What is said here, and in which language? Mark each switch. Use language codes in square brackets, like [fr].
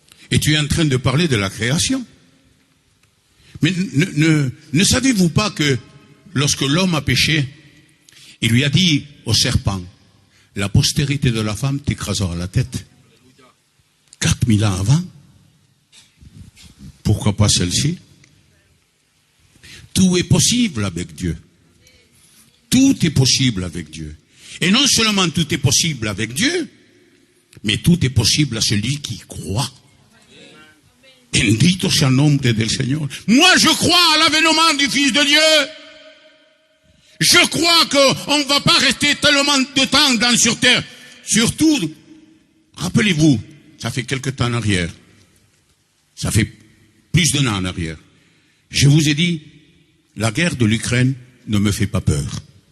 [fr] Et tu es en train de parler de la création. Mais ne savez-vous pas que lorsque l'homme a péché, il lui a dit au serpent, la postérité de la femme t'écrasera la tête. 4000 ans avant. Pourquoi pas celle-ci? Tout est possible avec Dieu. Tout est possible avec Dieu. Et non seulement tout est possible avec Dieu, mais tout est possible à celui qui croit. [es] Bendito sea el nombre del Señor. [fr] Moi, je crois à l'avènement du Fils de Dieu. Je crois qu'on ne va pas rester tellement de temps sur terre. Surtout, rappelez-vous, ça fait quelque temps en arrière. Ça fait plus d'un an en arrière. Je vous ai dit, la guerre de l'Ukraine ne me fait pas peur.